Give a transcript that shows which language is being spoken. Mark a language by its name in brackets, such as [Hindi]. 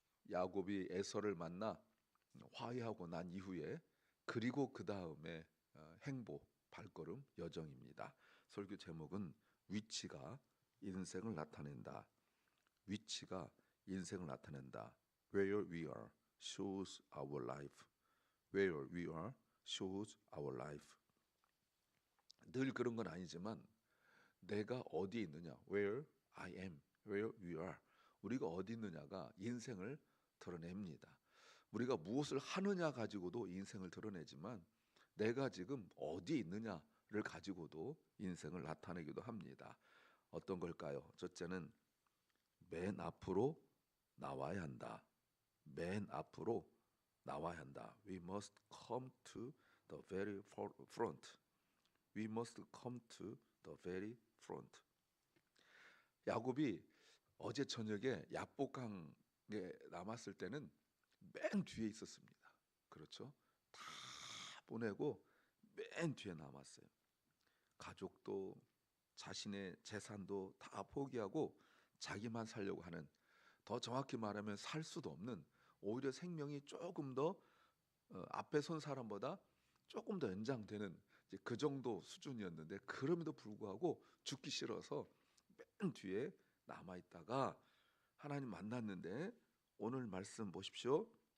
[Korean] 야곱이 에서를 만나 화해하고 난 이후에 그리고 그 다음에 행보 발걸음 여정입니다. 설교 제목은 위치가 인생을 나타낸다. 위치가 인생을 나타낸다. [English] Where we are shows our life. Where we are shows our life. [Korean] 늘 그런 건 아니지만 내가 어디에 있느냐, [English] where I am, where we are, [Korean] 우리가 어디 있느냐가 인생을 드러냅니다. 우리가 무엇을 하느냐 가지고도 인생을 드러내지만 내가 지금 어디에 있느냐를 가지고도 인생을 나타내기도 합니다. 어떤 걸까요? 첫째는 맨 앞으로 나와야 한다. 맨 앞으로 나와야 한다. [English] We must come to the very front. We must come to the very front. [Korean] 야곱이 어제 저녁에 야복강에 남았을 때는 맨 뒤에 있었습니다. 그렇죠? 다 보내고 맨 뒤에 남았어요. 가족도 자신의 재산도 다 포기하고 자기만 살려고 하는, 더 정확히 말하면 살 수도 없는, 오히려 생명이 조금 더 앞에 선 사람보다 조금 더 연장되는 이제 그 정도 수준이었는데 그럼에도 불구하고 죽기 싫어서 맨 뒤에 남아 있다가 하나님 만났는데 오늘 말씀 보십시오.